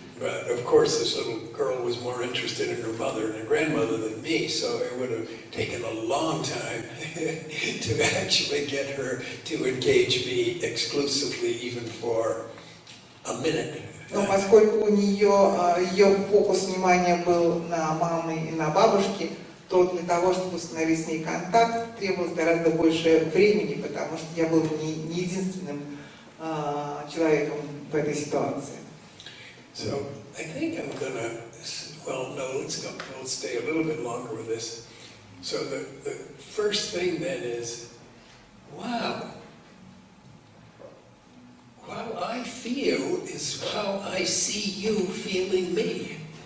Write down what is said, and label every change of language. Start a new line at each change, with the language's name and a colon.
English: But of course, this little girl was more interested in her mother and her grandmother than me, so it would have taken a long time to actually get her to engage me exclusively, even for a minute.
Russian: Но поскольку у нее ее фокус внимания был на маме и на бабушке, то для того, чтобы установить с ней контакт, требовалось гораздо больше времени, потому что я был не единственным человеком в этой ситуации.
English: So I think I'm gonna, let's stay a little bit longer with this. So the first thing then is, wow, how I feel is how I see you feeling me.